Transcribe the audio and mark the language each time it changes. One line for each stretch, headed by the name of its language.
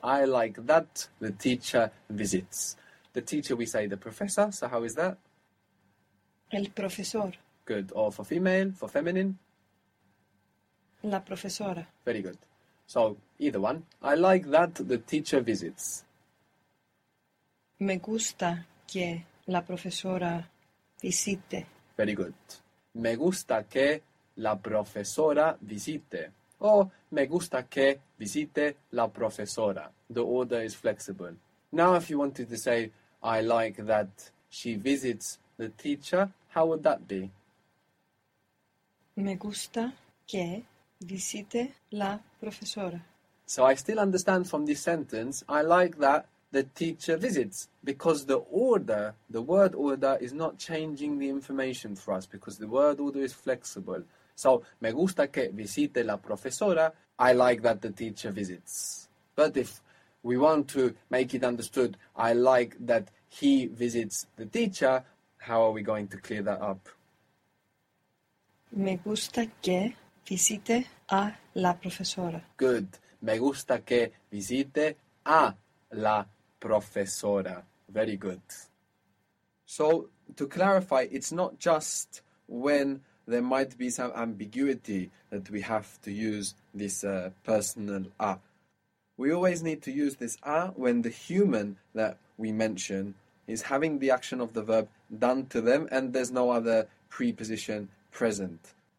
English: I like that the teacher visits. The teacher, we say the professor, so how is that?
Spanish: El profesor.
English: Good. Or for female, for feminine?
Spanish: La profesora.
English: Very good. So either one. I like that the teacher visits.
Spanish: Me gusta que la profesora visite.
English: Very good.
Spanish: Me gusta que la profesora visite.
English: Or
Spanish: Me gusta que visite la profesora.
English: The order is flexible. Now, if you wanted to say, I like that she visits the teacher, how would that be?
Spanish: Me gusta que visite la profesora.
English: So I still understand from this sentence, I like that the teacher visits, because the order, the word order, is not changing the information for us, because the word order is flexible.
Spanish: So, me gusta que visite la profesora.
English: I like that the teacher visits. But if we want to make it understood, I like that he visits the teacher, how are we going to clear that up?
Spanish: Me gusta que visite a la profesora.
English: Good.
Spanish: Me gusta que visite a la profesora.
English: Very good. So, to clarify, it's not just when there might be some ambiguity that we have to use this personal a. We always need to use this a when the human that we mention is having the action of the verb done to them and there's no other preposition present.